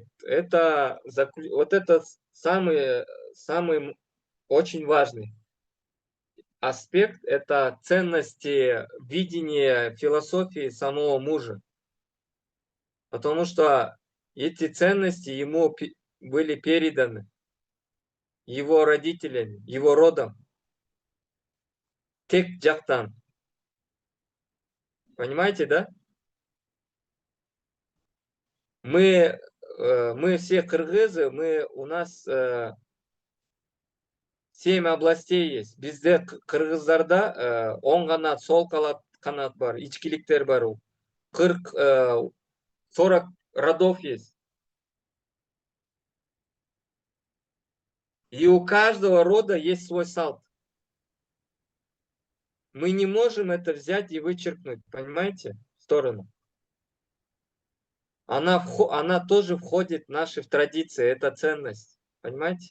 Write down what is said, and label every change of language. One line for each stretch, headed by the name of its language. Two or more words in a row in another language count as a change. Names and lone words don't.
Russian: Вот это самый очень важный аспект. Это ценности видения философии самого мужа. Потому что эти ценности ему были переданы его родителями, его родом.
Kazakh: Тек жақтан.
Russian: Понимаете, да? Мы все кыргызы, у нас 7 областей есть.
Kazakh: Бізде кыргыздарда оң қанат, сол қанат бар, ичкиликтер бар.
Russian: 40 родов есть. И у каждого рода есть свой салт. Мы не можем это взять и вычеркнуть, понимаете, в сторону. Она тоже входит в наши традиции, это ценность, понимаете?